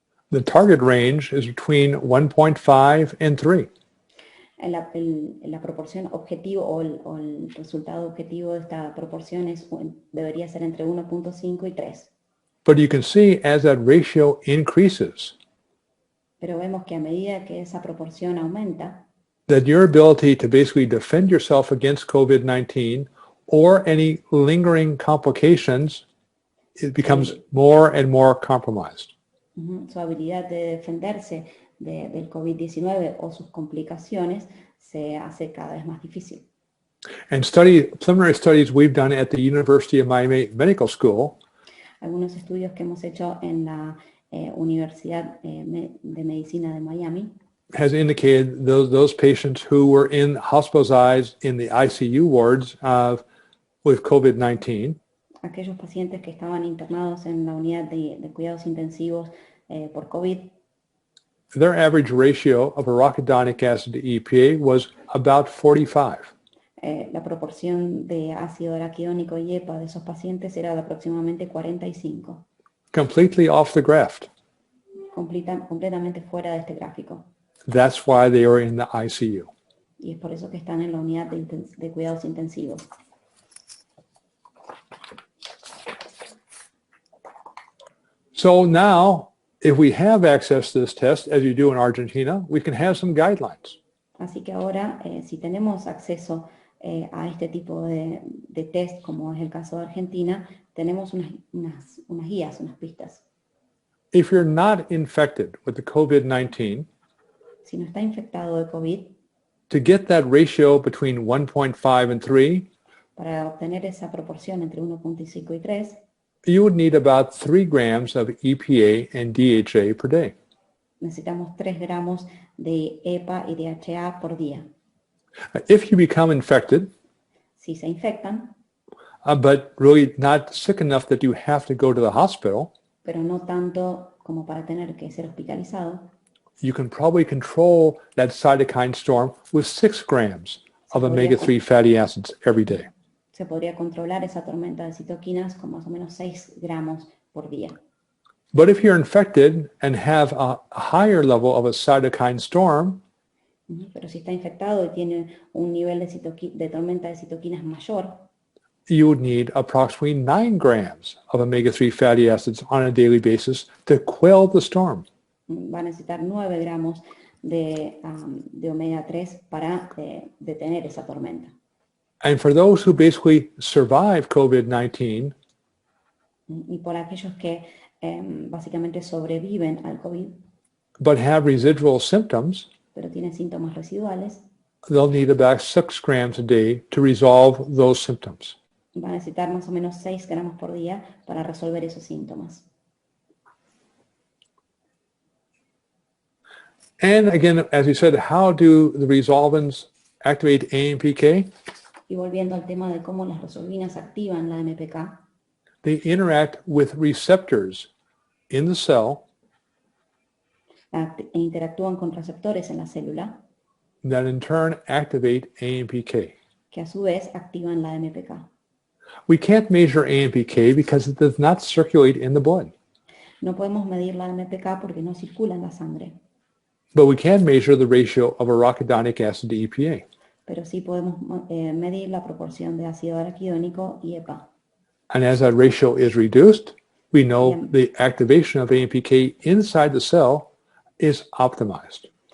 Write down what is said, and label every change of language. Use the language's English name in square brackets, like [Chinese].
[English] The target range is between 1.5 and 3. [Spanish] La proporción objetivo o el resultado objetivo de esta proporción debería ser entre 1.5 y 3. [English] But you can see as that ratio increases, [Spanish] Pero vemos que a medida que esa proporción aumenta, [English] that your ability to basically defend yourself against COVID-19 or any lingering complications, it becomes more and more compromised. [Spanish] su habilidad de defenderse del COVID-19 o sus complicaciones se hace cada vez más difícil. [English] And preliminary studies we've done at the University of Miami Medical School [Spanish] Algunos estudios que hemos hecho en la Universidad de Medicina de Miami [English] has indicated those patients who were hospitalized in the ICU wards with COVID-19 [Spanish] aquellos pacientes que estaban internados en la unidad de cuidados intensivos por COVID, [English] their average ratio of arachidonic acid to EPA was about 45. [Spanish] La proporción de ácido araquidónico y EPA de esos pacientes era de aproximadamente 45. [English] Completely off the graph. [Spanish] Completamente fuera de este gráfico. [English] That's why they were in the ICU. [Spanish] Y es por eso que están en la unidad de cuidados intensivos. [English] So now, if we have access to this test, as you do in Argentina, we can have some guidelines. [Spanish] Así que ahora, si tenemos acceso a este tipo de test, como es el caso de Argentina, tenemos unas guías, unas pistas. [English] If you're not infected with the COVID-19, [Spanish] Si no está infectado de COVID, [English] to get that ratio between 1.5 and 3, [Spanish] para obtener esa proporción entre 1.5 y 3, [English] you would need about 3 grams of EPA and DHA per day. [Spanish] necesitamos 3 gramos de EPA y DHA por día. [English] If you become infected, [Spanish] Si se infectan, [English] but really not sick enough that you have to go to the hospital, [Spanish] pero no tanto como para tener que ser hospitalizado, [English] you can probably control that cytokine storm with 6 grams of omega-3 fatty acids every day. [Spanish] se podría controlar esa tormenta de citoquinas con más o menos 6 gramos por día. [English] But if you're infected and have a higher level of a cytokine storm, [Spanish] Pero si está infectado y tiene un nivel de tormenta de citoquinas mayor, [English] you would need approximately 9 grams of omega-3 fatty acids on a daily basis to quell the storm. [Spanish] va a necesitar 9 gramos de omega 3 para detener esa tormenta. [English] And for those who basically survive COVID-19, [Spanish] Y por aquellos que básicamente sobreviven al COVID, [English] but have residual symptoms, [Spanish] pero tienen síntomas residuales, [English] they'll need about 6 grams a day to resolve those symptoms. [Spanish] va a necesitar más o menos 6 gramos por día para resolver esos síntomas. [English] And again, as we said, how do the resolvins activate AMPK? [Spanish] Y volviendo al tema de cómo las resolvinas activan la MPK, [English] They interact with receptors in the cell [Spanish] e interactúan con receptores en la célula, [English] that in turn activate AMPK. [Spanish] que a su vez activan la MPK. [English] We can't measure AMPK because it does not circulate in the blood, [Spanish] No podemos medir la MPK porque no circula en la sangre, [English] but we can measure the ratio of arachidonic acid to EPA. [Spanish] pero sí podemos medir la proporción de ácido araquidónico y EPA. [English] And as that ratio is reduced, we know the activation of AMPK inside the cell is optimized.